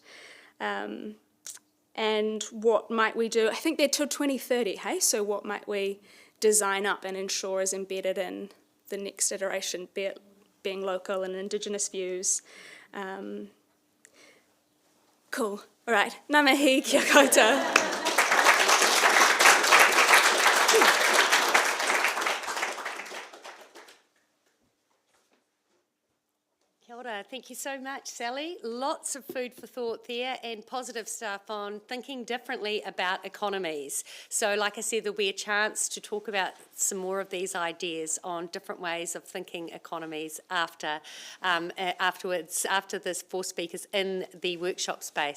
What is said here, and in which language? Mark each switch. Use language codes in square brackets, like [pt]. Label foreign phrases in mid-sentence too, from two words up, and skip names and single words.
[en] And what might we do? I think they're till 2030, hey? So what might we design up and ensure is embedded in the next iteration, be it being local and Indigenous views. Cool. All right. [mi] Ngā mihi, kia koutou. Kia ora. [en] Thank you so much, Sally. Lots of food for thought there and positive stuff on thinking differently about economies. So like I said, there'll be a chance to talk about some more of these ideas on different ways of thinking economies afterwards, after this 4 speakers in the workshop space.